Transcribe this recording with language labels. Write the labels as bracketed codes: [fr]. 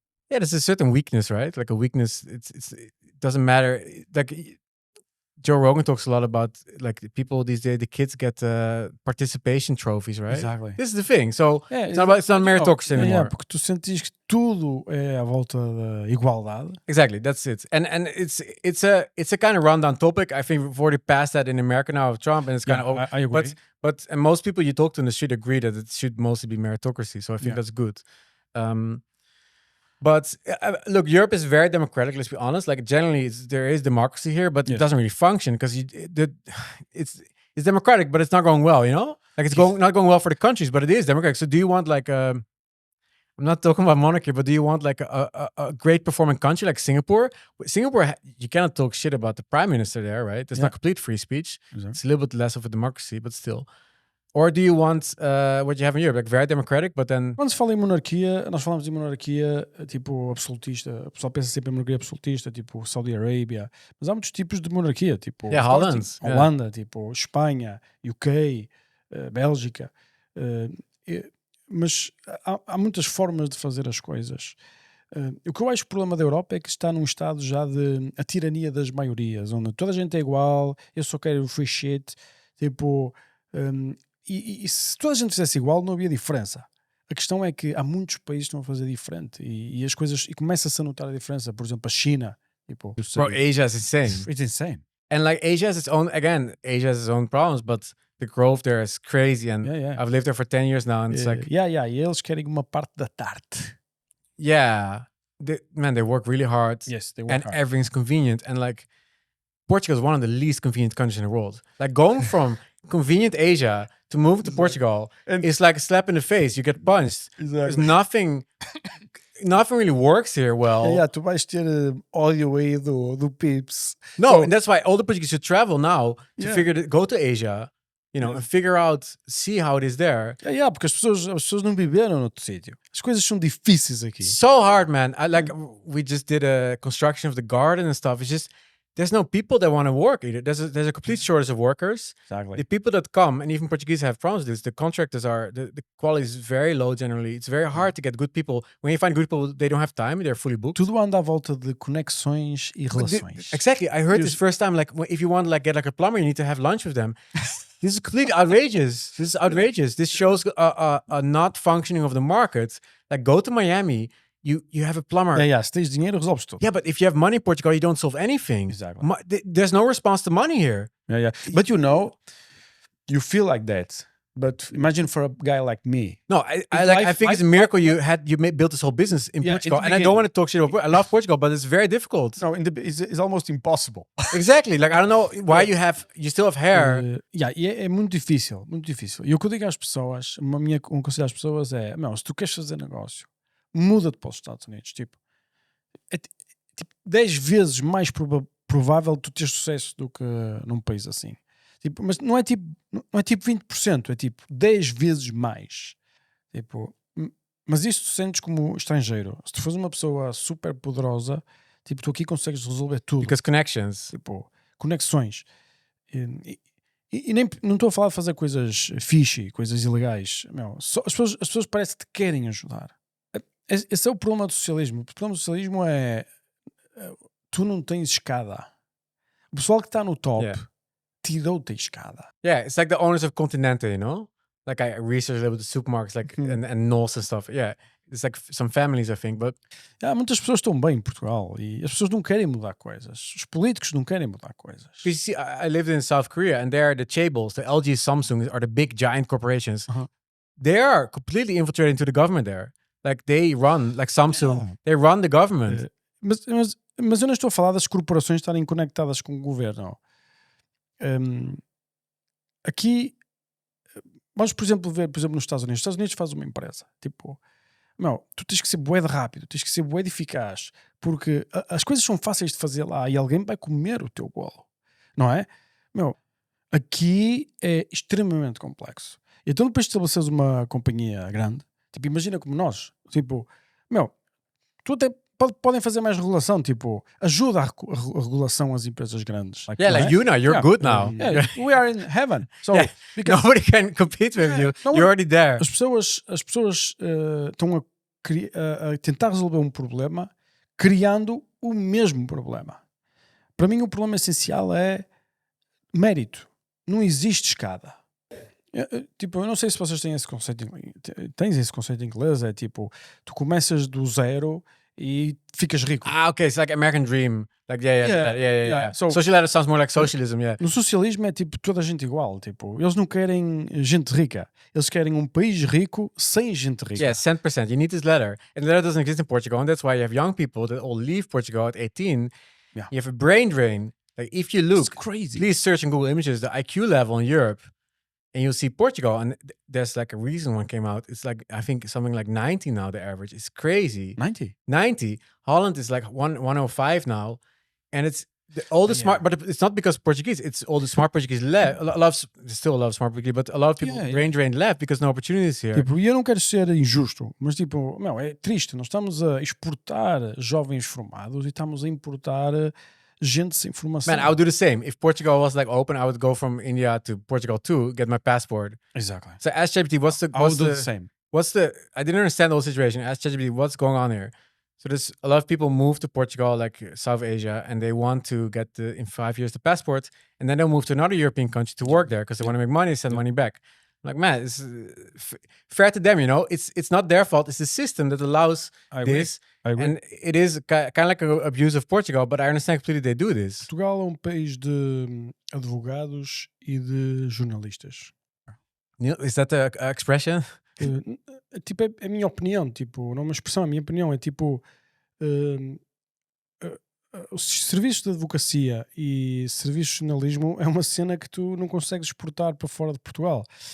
[en] Yeah, there's a certain weakness, right? Like a weakness. It doesn't matter. Like Joe Rogan talks a lot about like people these days. The kids get participation trophies, right? Exactly. This is the thing. So it's not meritocracy anymore. [pt] Porque tu sentes que tudo é à volta da igualdade. [en] Exactly, that's it. And it's a kind of rundown topic. I think we've already passed that in America now with Trump, and it's kind of. I agree. But and most people you talk to in the street agree that it should mostly be meritocracy. So I think that's good. But look, Europe is very democratic. Let's be honest. Like generally, there is democracy here, but it doesn't really function because it's democratic, but it's not going well. You know, like it's not going well for the countries, but it is democratic. So do you want like I'm not talking about monarchy, but do you want like a great performing country like Singapore? Singapore, you cannot talk shit about the prime minister there, right? It's not complete free speech. Exactly. It's a little bit less of a democracy, but still. Or do you want what you have in Europe, like very democratic, but then... [pt] Quando se fala em monarquia, nós falamos de monarquia tipo absolutista. O pessoal pensa sempre em monarquia absolutista, tipo Saudi Arabia. Mas há muitos tipos de monarquia, tipo Holanda, tipo Espanha, UK, Bélgica. Mas há muitas formas de fazer as coisas. O que eu acho que o problema da Europa é que está num estado já de a tirania das maiorias, onde toda a gente é igual, eu só quero [en] free shit, [pt] tipo... E se toda a gente fizesse igual, não havia diferença. A questão é que há muitos países que estão a fazer diferente e as coisas, e começa-se a notar a diferença. Por exemplo, a China. Tipo, [en] bro, Asia is insane. It's insane. And like Asia has its own problems, but the growth there is crazy. And I've lived there for 10 years now, and it's like... [pt] E eles querem uma parte da tarte. [en] Yeah. They work really hard. Yes, they work and hard. Everything's convenient. And like, Portugal is one of the least convenient countries in the world. Like going from convenient Asia to move to Portugal is like a slap in the face. You get punched. There's nothing really works here well. [pt] Tu vais ter ódio aí do Pips. [en] No, and that's why all the Portuguese should travel now to go to Asia, you know, and figure out, see how it is there. [pt] Porque as pessoas não viveram no outro sítio. As coisas são difíceis aqui. [en] So hard, man. We just did a construction of the garden and stuff. It's just there's no people that want to work either. There's a complete shortage of workers. Exactly. The people that come, and even Portuguese have problems with this, the contractors the quality is very low generally. It's very hard to get good people. When you find good people, they don't have time. They're fully booked. [pt] Tudo anda à volta de conexões e relações. [en] Exactly. I heard this first time, like if you want to get like a plumber, you need to have lunch with them. This is completely outrageous. This is outrageous. This shows a not functioning of the market. Like go to Miami. You have a plumber. [pt] Se tens dinheiro, resolves tudo. [en] Yeah, but if you have money in Portugal, you don't solve anything. Exactly. There's no response to money here. But you feel like that. But imagine for a guy like me. No, I think it's a miracle you built this whole business in Portugal. And I don't want to talk shit about. I love Portugal, but it's very difficult. No, it's almost impossible. Exactly. Like I don't know why you still have hair. [pt] É muito difícil, muito difícil. E o que eu digo às pessoas, um conselho às pessoas é, se tu queres fazer negócio, muda-te para os Estados Unidos. Tipo, é tipo 10 vezes mais provável tu ter sucesso do que num país assim. Tipo, mas não é tipo 20%, é tipo 10 vezes mais. Tipo, mas isto tu sentes como estrangeiro. Se tu fores uma pessoa super poderosa, tipo, tu aqui consegues resolver tudo. [en] Because connections. [pt] Tipo, conexões. E nem, não estou a falar de fazer coisas fishy, coisas ilegais. Meu, as pessoas parece que te querem ajudar. Esse é o problema do socialismo. O problema do socialismo é tu não tens escada. O pessoal que está no top tirou-te a escada. [en] Yeah, it's like the owners of Continente, you know? Like I researched a little bit the supermarkets, like and Knowles and stuff. Yeah, it's like some families, I think, but [pt] Muitas pessoas estão bem em Portugal e as pessoas não querem mudar coisas. Os políticos não querem mudar coisas. [en] you see, I lived in South Korea, and there the chaebols, the LG, Samsung, are the big giant corporations. They are completely infiltrating into the government there. Like they run, like Samsung, they run the government. [pt] Mas eu não estou a falar das corporações estarem conectadas com o governo. Aqui, vamos, por exemplo, ver, nos Estados Unidos. Os Estados Unidos faz uma empresa. Tipo, tu tens que ser bué de rápido, tens que ser bué de eficaz, porque as coisas são fáceis de fazer lá e alguém vai comer o teu bolo. Não é? Aqui é extremamente complexo. Então depois de estabeleceres uma companhia grande, tipo, imagina como nós, tipo, tu até podem fazer mais regulação, tipo, ajuda a regulação às empresas grandes. [en] Yeah, like you now, you're good now. Yeah, we are in heaven. So, nobody can compete with you. You're already there. [pt] As pessoas estão a tentar resolver um problema criando o mesmo problema. Para mim o problema essencial é mérito. Não existe escada. Tipo, eu não sei se vocês têm esse conceito em inglês, é tipo, tu começas do zero e ficas rico. [en] Okay, it's like American dream. Like yeah. So, socialism sounds more like socialism, yeah. [pt] No socialismo é tipo toda a gente igual, tipo, eles não querem gente rica, eles querem um país rico sem gente rica. [en] Yeah, 100%. You need this letter. And the letter doesn't exist in Portugal, and that's why you have young people that all leave Portugal at 18. Yeah. You have a brain drain. Like if you look, it's crazy. Please search in Google Images the IQ level in Europe, and you'll see Portugal, and there's like a recent one came out. It's like, I think something like 90 now, the average. It's crazy. 90. Holland is like 105 now. And it's all the smart, but it's not because Portuguese, it's all the smart Portuguese left. Still a lot of smart Portuguese, but a lot of people brain drain left because no opportunities here. [pt] Tipo, e eu não quero ser injusto, mas tipo, é triste. Nós estamos a exportar jovens formados e estamos a importar gente sem formação. [en] Man, I would do the same. If Portugal was like open, I would go from India to Portugal too, get my passport. Exactly. So ask ChatGPT, I would do the same. I didn't understand the whole situation. Ask ChatGPT, what's going on here? So there's a lot of people move to Portugal, like South Asia, and they want to get in 5 years the passport, and then they'll move to another European country to work there because they want to make money, send money back. I'm like, man, it's fair to them, you know. It's not their fault. It's the system that allows this, and it is kind of like an abuse of Portugal. But I understand completely they do this. [pt] Portugal é um país de advogados e de jornalistas. [en] Is that the expression? [pt] Tipo, é a minha opinião, tipo, não é uma expressão, a minha opinião é tipo os serviços de advocacia e serviços de jornalismo é uma cena que tu não consegues exportar para fora de Portugal.